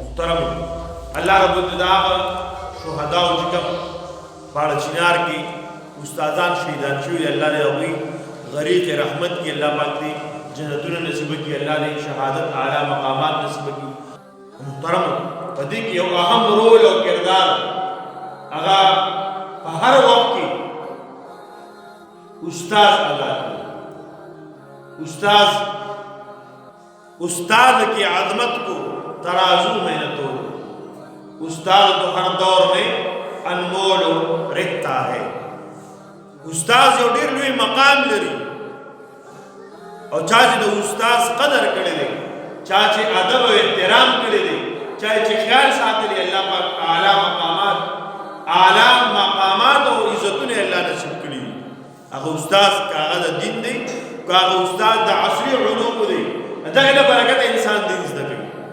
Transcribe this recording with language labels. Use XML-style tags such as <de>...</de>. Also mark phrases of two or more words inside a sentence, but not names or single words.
<ps>محترم الله رب العزت شهدا او چې کوم باړ چنار کې استادان شهیدان شوي الله دې هغوی غریق رحمت کې الله پاک دې جنتونه نصیب کړي الله دې شهادت اعلی مقامات نصیب کړي محترم په دې کې یو اهم رول او کردار هغه په هر وخت کې استاد ادا کوي</ps> <ur>استاد کی عظمت کو ترازو میں نہ توڑو استاد تو ہر دور میں انمول رہتا ہے</ur> <ps>استاد جو ډیر لوی مقام لري او چا چې د استاد قدر کړی دی چا چې ادب او احترام کړی دی چا چې خیال ساتلی الله پاک اعلی مقامات او عزتونه الله نصیب کړي هغه استاد کاغه د دین دی کاغه استاد د عصري علوم دی دغه له برکت انسان دین زده کوي</ps>